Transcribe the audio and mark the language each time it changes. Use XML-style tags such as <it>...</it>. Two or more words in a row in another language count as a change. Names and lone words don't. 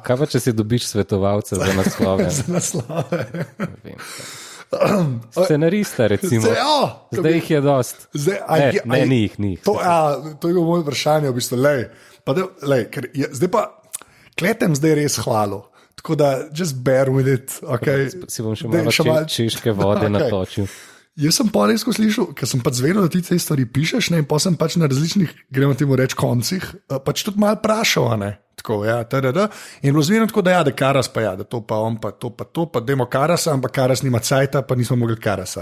<sl>Kaj pa, če si dobiš svetovalca za naslove? Za naslove. Scenarista, recimo. Zdaj jih je dost. Ne, ni jih. To je bilo moje vprašanje, v bistvu. Zdaj pa, kletem zdaj res hvalo. Tako da,</sl> <en>just bear with it. Okay.</en> <sl>Si bom še malo češke vode natočil. Jaz sem pa res slišal, ker sem pač zvedel, da ti te stvari pišeš, ne, in pa sem pač na različnih, gremo temu reči, koncih, pač tudi malo prašal, ne. Tako, ja, in bilo zvedeno tako, da Karas pa da to pa on pa to pa dajmo Karasa, ampak Karas nima cajta, pa nismo mogli Karasa.</sl>